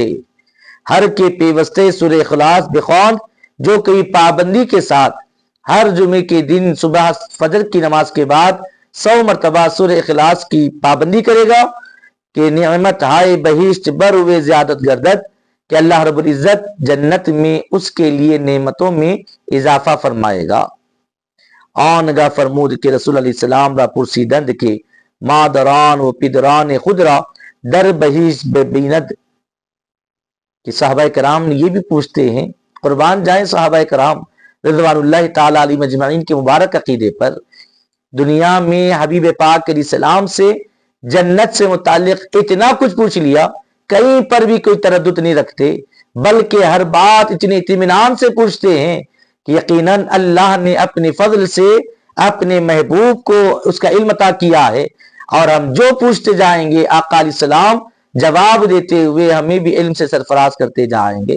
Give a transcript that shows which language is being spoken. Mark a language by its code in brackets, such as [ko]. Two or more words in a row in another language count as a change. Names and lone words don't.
[fa] ہر کے پیوستے سورہ اخلاص بخواند، [ur] جو کئی پابندی کے ساتھ ہر جمعے کے دن صبح فجر کی نماز کے بعد 100 مرتبہ سورہ اخلاص کی پابندی کرے گا کہ [fa] نعمت ہائے بہشت بروے زیادت گردد، [ur] کہ اللہ رب العزت جنت میں اس کے لیے نعمتوں میں اضافہ فرمائے گا۔ [fa] آنگا فرمود کے رسول علیہ السلام را پرسیدند کے مادران و پدران خدرا در بہشت ببیند، [ur] کہ صحابہ کرام یہ بھی پوچھتے ہیں، قربان جائیں صحابہ کرام رضوان اللہ تعالی علیہ مجمعین کے مبارک عقیدے پر، دنیا میں حبیب پاک علیہ السلام سے جنت سے متعلق اتنا کچھ پوچھ لیا، کہیں پر بھی کوئی تردد نہیں رکھتے، بلکہ ہر بات اتنے اطمینان سے پوچھتے ہیں کہ یقیناً اللہ نے اپنے فضل سے اپنے محبوب کو اس کا علم عطا کیا ہے، اور ہم جو پوچھتے جائیں گے آقا علیہ السلام جواب دیتے ہوئے ہمیں بھی علم سے سرفراز کرتے جائیں گے۔